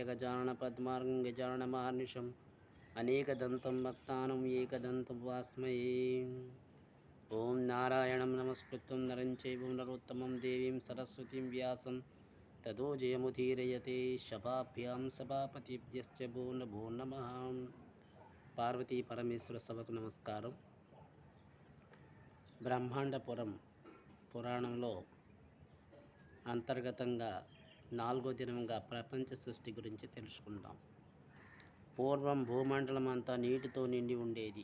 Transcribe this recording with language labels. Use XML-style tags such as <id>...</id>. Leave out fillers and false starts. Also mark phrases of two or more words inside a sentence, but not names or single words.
<sa>गजाननपद्मार्कं गजाननमहर्निशम् अनेकदन्तं भक्तानां एकदन्तं उपास्महे। ॐ नारायणं नमस्कृत्य नरं चैव नरोत्तमं देवीं सरस्वतीं व्यासं ततो जयमुदीरयते। शभाभ्यां सभापतिभ्यश्च भो नमः।</sa> <te>పార్వతీ పరమేశ్వర సభకు నమస్కారం. బ్రహ్మాండపురం పురాణంలో అంతర్గతంగా 4వ దినంగా ప్రపంచ సృష్టి గురించి తెలుసుకుందాం. పూర్వం భూమండలం అంతా నీటితో నిండి ఉండేది.</te>